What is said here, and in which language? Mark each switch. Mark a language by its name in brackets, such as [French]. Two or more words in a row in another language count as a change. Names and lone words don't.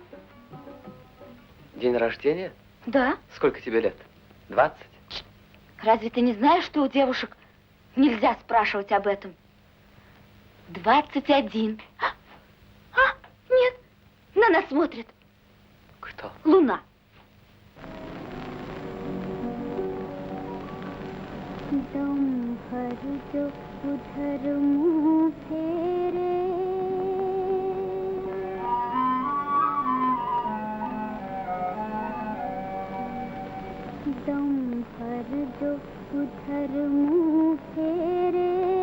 [Russian] День рождения? Да. Сколько тебе лет? 20? Разве ты не знаешь, что у девушек нельзя спрашивать об этом? 21. Нет, на нас смотрит. Кто? Луна. [Hindi] दम भर जो उधर मुँह फेरे दम भर जो उधर मुँह फेरे